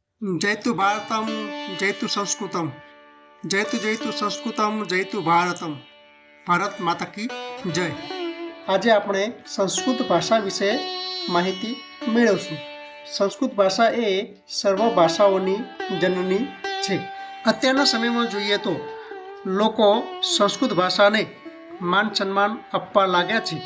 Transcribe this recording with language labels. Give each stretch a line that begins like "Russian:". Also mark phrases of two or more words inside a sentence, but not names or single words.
Sanskrit: जयतु भारतम जयतु संस्कृतम जयतु जयतु संस्कृतम जयतु भारतम
Hindi: भारत माता की जय।
Gujarati: આજે આપણે સંસ્કૃત ભાષા વિશે માહિતી મેળવશું। સંસ્કૃત ભાષા એ સર્વ ભાષાઓની જનની છે। અત્યારના સમયમાં જોઈએ તો લોકો સંસ્કૃત ભાષાને માન સન્માન આપવા લાગ્યા છે।